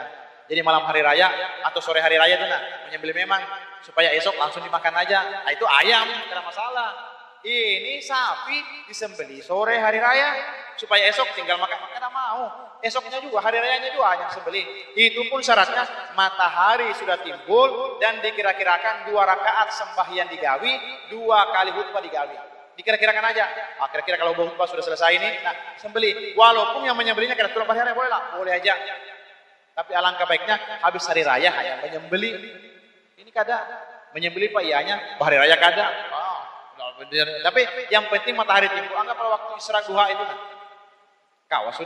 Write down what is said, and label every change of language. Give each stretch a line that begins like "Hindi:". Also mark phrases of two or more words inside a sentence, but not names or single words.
Indonesian: Jadi malam hari raya atau sore hari raya itu menyembelih memang supaya esok langsung dimakan aja. Nah, itu ayam, tidak masalah. Ini sapi disembelih sore hari raya supaya esok tinggal makan. Tidak mau. Esoknya juga hari rayanya juga hanya sembelih. Itu pun syaratnya matahari sudah timbul dan dikira-kirakan 2 rakaat sembahyang digawi, 2 kali khutbah digawi. Dikira-kirakan aja. Kira-kira kalau khutbah sudah selesai ini, sembelih. Walaupun yang menyembelihnya kira kira hari raya boleh lah, boleh aja. Tapi alangkah baiknya habis hari raya hanya menyembelih.
Banjar: Ini kada menyembelih Pak ianya, hari raya kada.
Indonesian: Tapi yang penting matahari timbul. Anggaplah waktu isra duha itu
Banjar: kawas sudah.